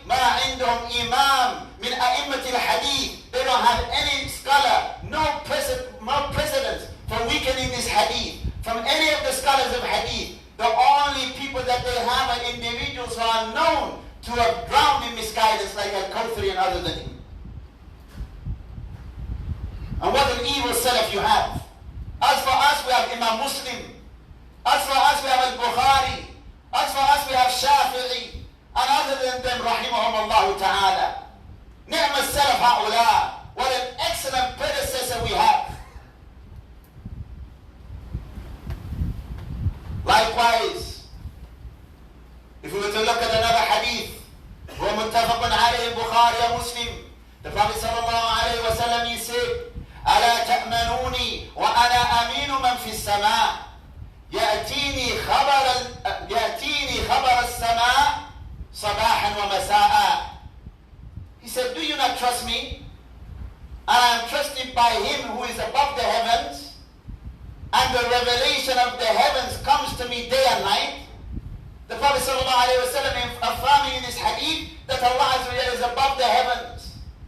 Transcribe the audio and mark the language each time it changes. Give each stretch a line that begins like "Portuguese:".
Arabic: ما عندهم إمام من أئمة الحديث.
English: They don't have any scholar, no precedence for weakening this hadith from any of the scholars of hadith. The only people that they have are individuals who are known to have drowned in misguidance, like Al-Kawthari and other than him. And what an evil Salaf you have. As for us, we have Imam Muslim. As for us, we have Al-Bukhari. As for us, we have Shafi'i. And other than them, rahimahum Allah ta'ala.
Arabic: Ni'ma Salaf ha'ula.
English: What an excellent predecessor we have. Likewise, if we were to look at another hadith,
Arabic: هو متفق عليه البخاري ومسلم.
English: The Prophet sallallahu alayhi wa sallam, he said,
Arabic: ألا تأمنوني وأنا أمين من في السماء يأتيني خبر السماء صباحا ومساء.
English: He said, do you not trust me? And I am trusted by him who is above the heavens, and the revelation of the heavens comes to me day and night. The Prophet ﷺ affirming in this hadith that Allah Azza wa Jalla is above the heavens.